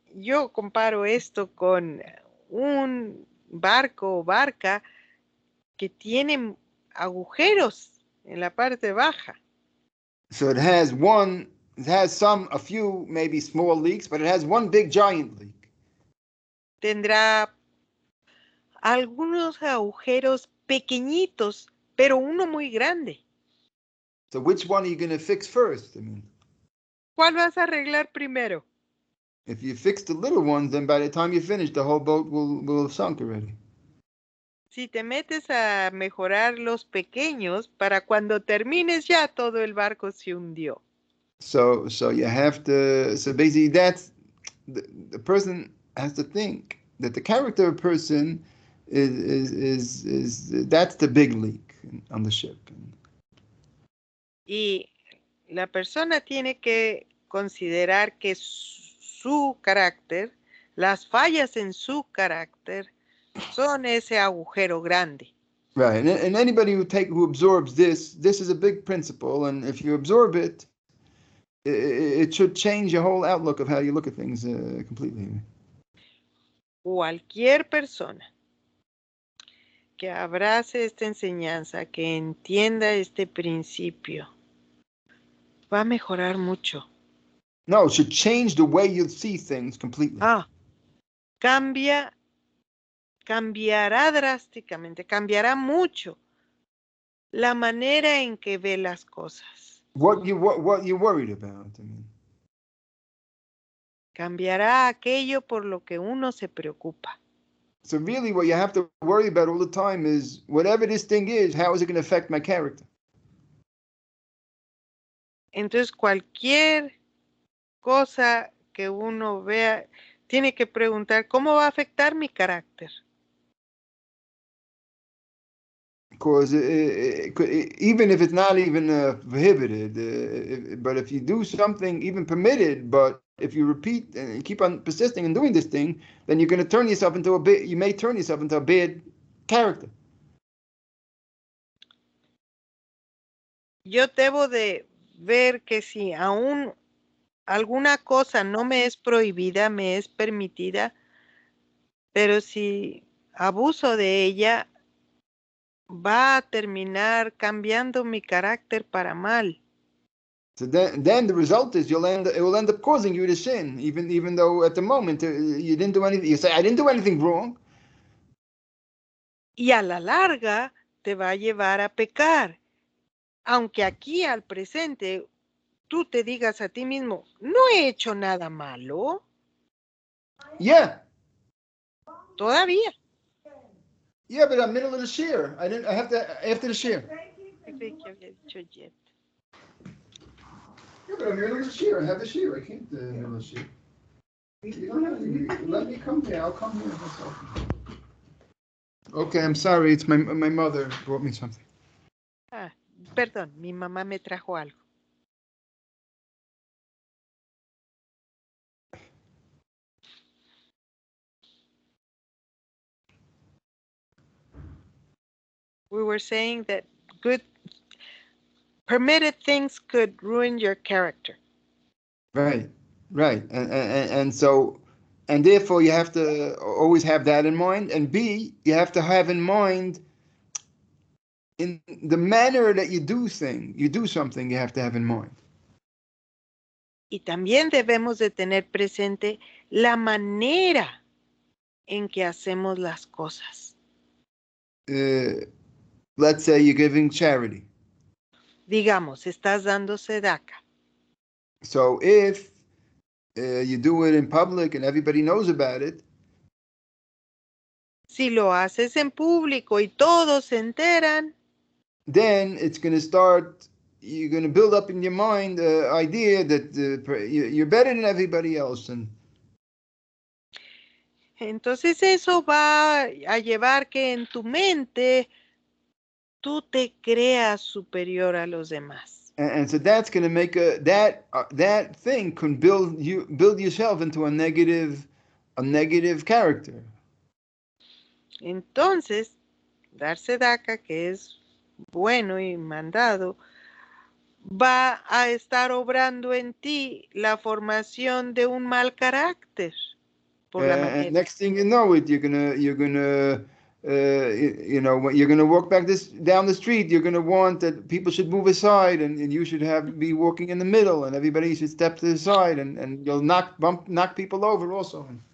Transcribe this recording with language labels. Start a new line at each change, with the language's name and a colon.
Spanish: yo comparo esto con un barco o barca que tiene agujeros en la parte baja.
English: So it has a few maybe small leaks, but it has one big giant leak.
Spanish: Tendrá algunos agujeros pequeñitos, pero uno muy grande.
English: So which one are you going to fix first? I mean,
Spanish: ¿Cuál vas a arreglar primero?
English: if you fix the little ones, then by the time you finish, the whole boat will have sunk already.
Spanish: Si te metes a mejorar los pequeños, para cuando termines ya todo el barco se hundió.
English: So you have to. So basically, that's the person has to think that the character of a person is that's the big leak on the ship.
Spanish: Y la persona tiene que considerar que su carácter, las fallas en su carácter, son ese agujero grande.
English: Right, and anybody who absorbs this is a big principle, and if you absorb it, it should change your whole outlook of how you look at things completely.
Spanish: Cualquier persona que abrace esta enseñanza, que entienda este principio, va a mejorar mucho.
English: No, it should change the way you see things completely.
Spanish: Cambiará drásticamente, cambiará mucho la manera en que ve las cosas.
English: What you worried about? I mean.
Spanish: Cambiará aquello por lo que uno se preocupa.
English: So really what you have to worry about all the time is whatever this thing is, how is it going to affect my character?
Spanish: Entonces cualquier cosa que uno vea, tiene que preguntar, ¿cómo va a afectar mi carácter?
English: Because even if it's not even prohibited, but if you do something even permitted, but if you repeat and you keep on persisting and doing this thing, then you're going to turn yourself into you may turn yourself into a bad character.
Spanish: Yo debo de ver que si aún alguna cosa no me es prohibida, me es permitida, pero si abuso de ella, va a terminar cambiando mi carácter para mal.
English: So then the result is it will end up causing you to sin, even though at the moment you didn't do anything. You say, I didn't do anything wrong.
Spanish: Y a la larga te va a llevar a pecar. Aunque aquí al presente tú te digas a ti mismo, no he hecho nada malo.
English: Yeah.
Spanish: Todavía.
English: Yeah, but I'm middle of the shear. I have to after the shear.
Spanish: Creí que había dicho yet.
English: Yeah, but I'm middle of the shear. I have the shear. I can't middle of the shear. You don't have to let me come here. I'll come here myself. Okay, I'm sorry. It's my mother brought me something.
Spanish: Perdón, mi mamá me trajo algo.
English: We were saying that good permitted things could ruin your character. Right. And so, and therefore you have to always have that in mind. And B, you have to have in mind in the manner that you do something, you have to have in mind.
Spanish: Y también debemos de tener presente la manera en que hacemos las cosas.
English: Let's say you're giving charity.
Spanish: Digamos, estás dando tzedakah.
English: So if you do it in public and everybody knows about it.
Spanish: Si lo haces en público y todos se enteran.
English: Then it's going to start, you're going to build up in your mind the idea that you're better than everybody else.
Spanish: Entonces eso va a llevar que en tu mente tú te creas superior a los demás.
English: And so that's going to make that thing can build yourself into a negative character.
Spanish: Entonces, dar tzedakah, que es bueno y mandado, va a estar obrando en ti la formación de un mal carácter. por la
English: And
Spanish: manera.
English: next thing you know it, you're gonna when you're gonna walk down the street, you're gonna want that people should move aside, and you should be walking in the middle, and everybody should step to the side, and you'll knock people over also.